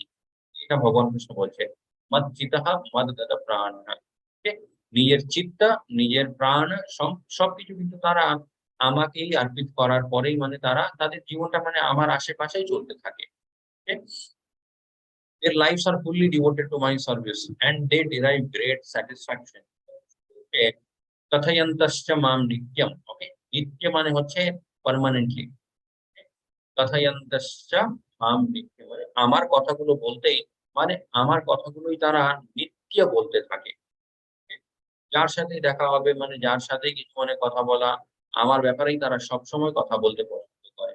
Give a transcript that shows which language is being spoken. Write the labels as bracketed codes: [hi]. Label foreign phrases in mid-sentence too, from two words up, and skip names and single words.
[bn] এটা ভগবান কৃষ্ণ বলছে [sa] মদ চিতঃ মদ গত প্রাণ। [bn] নিজের চিত্তা, নিজের প্রাণ, সবকিছু কিন্তু তারা আমাকেই অর্পিত করার পরেই মানে তারা তাদের জীবনটা মানে আমার আশেপাশেই চলতে থাকে। [en] their lives are fully devoted to my service and they derive great satisfaction. [sa] Okay, कथयन्तश्च मां नित्यम्. [bn] Okay, nitya মানে হচ্ছে permanently, [sa] কথায়ন্তশ্চা মাম নিত্যম, [bn] মানে আমার কথাগুলো বলতেই, মানে আমার কথাগুলোই তারা নিত্য বলতে থাকে। যার সাথে দেখা হবে, মানে যার সাথে কিছু মানে কথা বলা, আমার ব্যাপারেই তারা সবসময় কথা বলতে পছন্দ করে।